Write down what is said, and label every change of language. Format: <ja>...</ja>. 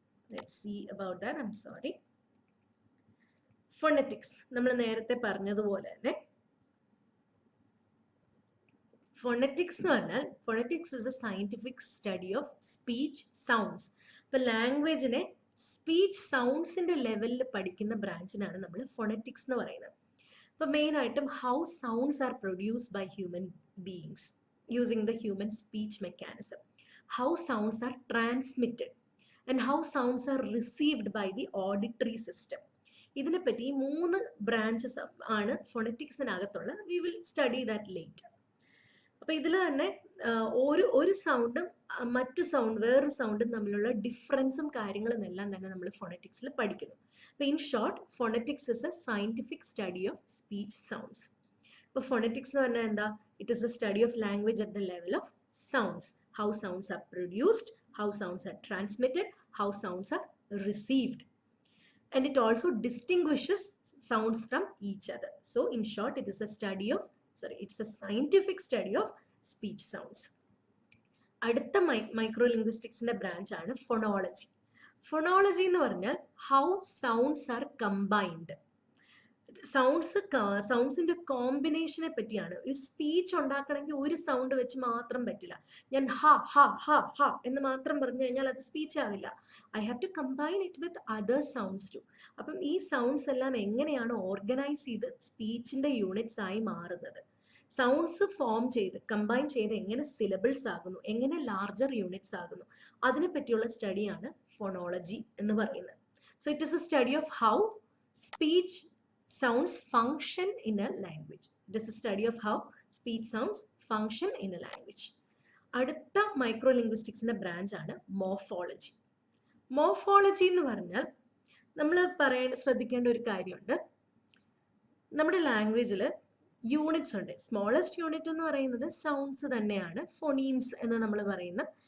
<en>Let's see about that. I am sorry. Phonetics</en> <ml>നമ്മൾ നേരത്തെ പറഞ്ഞതുപോലെ തന്നെ, ഫൊണറ്റിക്സ് എന്ന് പറഞ്ഞാൽ</ml> <en>Phonetics is a scientific study of speech sounds.</en> <ml>ഇപ്പൊ ലാംഗ്വേജിനെ സ്പീച്ച് സൗണ്ട്സിന്റെ ലെവലിൽ പഠിക്കുന്ന ബ്രാഞ്ചിനാണ് നമ്മൾ ഫൊണറ്റിക്സ് എന്ന് പറയുന്നത്. ഇപ്പൊ മെയിൻ ആയിട്ടും</ml> <en>How sounds are produced by human beings using the human speech mechanism, how sounds are transmitted and how sounds are received by the auditory system.</en> <ml>ഇതിനെപ്പറ്റി 3 branches ആണ് ഫൊണറ്റിക്സിനകത്തുള്ള.</ml> <en>We will study that later.</en> <ml>അപ്പൊ ഇതിൽ തന്നെ ഒരു സൗണ്ടും വേറൊരു സൗണ്ടും തമ്മിലുള്ള ഡിഫറൻസും കാര്യങ്ങളും എല്ലാം തന്നെ നമ്മൾ ഫൊണറ്റിക്സിൽ പഠിക്കുന്നു.</ml> <en>അപ്പൊ in short, phonetics is a scientific study of speech sounds.</en> <ml>ഇപ്പോൾ ഫൊണറ്റിക്സ് എന്ന് പറഞ്ഞാൽ എന്താ?</ml> <en>It is a study of language at the level of sounds. How sounds are produced, how sounds are transmitted, how sounds are received. And it also distinguishes sounds from each other. So in short, it's a scientific study of speech sounds.</en> <ml>അടുത്ത micro ലിംഗ്വിസ്റ്റിക്സിന്റെ branch ആണ് phonology.</ml> <en>phonology</en> <ml>എന്ന് പറഞ്ഞാൽ</ml> <en>How sounds are combined.</en> <ml>സൗണ്ട്സിന്റെ കോമ്പിനേഷനെ പറ്റിയാണ്. ഒരു speech ഉണ്ടാക്കണമെങ്കിൽ ഒരു sound വെച്ച് മാത്രം പറ്റില്ല. ഞാൻ ഹ ഹ ഹ ഹ എന്ന് മാത്രം പറഞ്ഞു കഴിഞ്ഞാൽ അത് സ്പീച്ച് ആവില്ല.</ml> <en>I have to combine it with other sounds too.</en> <ml>അപ്പം ഈ സൗണ്ട്സ് എല്ലാം എങ്ങനെയാണ് ഓർഗനൈസ് ചെയ്ത് സ്പീച്ചിന്റെ യൂണിറ്റ്സ് ആയി മാറുന്നത്, സൗണ്ട്സ് ഫോം ചെയ്ത് കമ്പൈൻ ചെയ്ത് എങ്ങനെ സിലബിൾസ് ആകുന്നു, എങ്ങനെ ലാർജർ യൂണിറ്റ്സ് ആകുന്നു, അതിനെ പറ്റിയുള്ള സ്റ്റഡിയാണ് ഫൊണോളജി എന്ന് പറയുന്നത്.</ml> <en>So it is a study of how speech sounds function in a language. It is a study of how speech sounds function in a language.</en> <ml>അടുത്ത മൈക്രോ ലിംഗ്വിസ്റ്റിക്സിന്റെ ബ്രാഞ്ച് ആണ് morphology. Morphology എന്ന് പറഞ്ഞാൽ നമ്മൾ ശ്രദ്ധിക്കേണ്ട ഒരു കാര്യമുണ്ട്. നമ്മുടെ ലാംഗ്വേജിൽ യൂണിറ്റ്സ് ഉണ്ട്. സ്മോളസ്റ്റ് യൂണിറ്റ് എന്ന് പറയുന്നത് സൗണ്ട്സ് തന്നെയാണ്, ഫോണീംസ് എന്ന് നമ്മൾ പറയുന്ന.</ml>